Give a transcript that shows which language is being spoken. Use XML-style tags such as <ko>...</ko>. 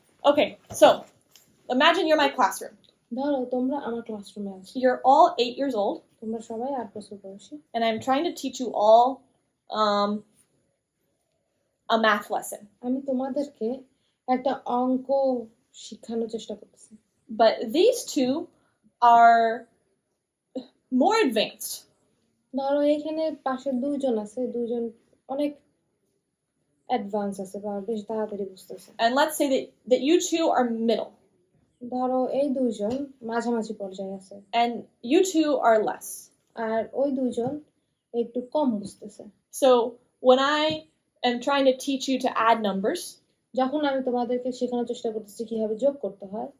<en>Okay, so imagine you're my classroom.</en> <bn>ধরো তোমরা আমার ক্লাসরুমে আছো।</bn> <en>You're all 8 years old.</en> <bn>তোমরা সবাই 8 বছর বয়সী।</bn> <en>And I'm trying to teach you all a math lesson.</en> <bn>আমি তোমাদেরকে একটা অঙ্ক শেখানোর চেষ্টা করতেছি।</bn> <en>But these two are more advanced.</en> <bn>ধরো এখানে পাশে 2 জন আছে, 2 জন অনেক অ্যাডভান্স আছে বা বেশ তাড়াতাড়ি বুঝতেছে।</bn> <en>And let's say that you two are middle.</en> <bn>ধরো এই 2 জন মাঝামাঝি পর্যায়ে আছে।</bn> <en>And you two are less.</en> <bn>আর ওই 2 জন একটু কম বুঝতেছে।</bn> <en>So when I am trying to teach you to add numbers,</en> <bn>যখন আমি তোমাদেরকে শেখানোর চেষ্টা করতেছি কিভাবে যোগ করতে হয়,</bn>